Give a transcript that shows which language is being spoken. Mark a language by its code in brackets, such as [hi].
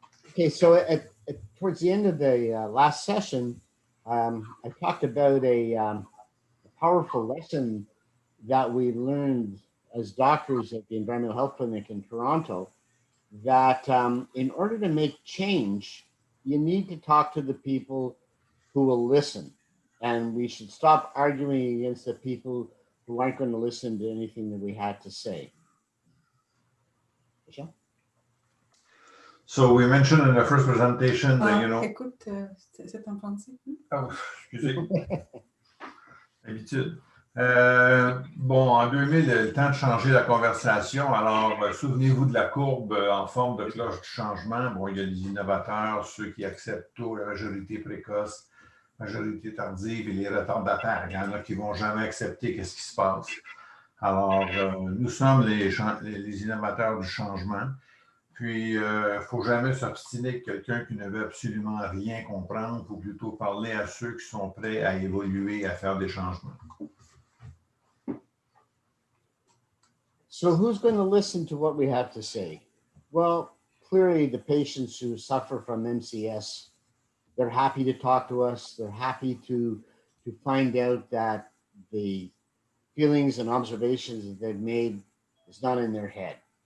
[en] Okay, so towards the end of the last session, I talked about a powerful lesson that we learned as doctors at the Environmental Health Clinic in Toronto, that in order to make change, you need to talk to the people who will listen. And we should stop arguing against the people who aren't going to listen to anything that we had to say. Michelle? So we mentioned in the first presentation that, [fr] Écoute, c'est en français. Oh, excusez. Habitude. Bon, en 2000, il y a le temps de changer la conversation. Alors, souvenez-vous de la courbe en forme de cloche du changement. Bon, il y a les innovateurs, ceux qui acceptent tôt, la majorité précoce, majorité tardive et les retardataires. Il y en a qui ne vont jamais accepter qu'est-ce qui se passe. Alors, nous sommes les innovateurs du changement. Puis, il ne faut jamais s'obstiner avec quelqu'un qui ne veut absolument rien comprendre. Il faut plutôt parler à ceux qui sont prêts à évoluer, à faire des changements. [en] So who's going to listen to what we have to say? Well, clearly the patients who suffer from MCS, they're happy to talk to us. They're happy to find out that the feelings and observations that they've made is not in their head.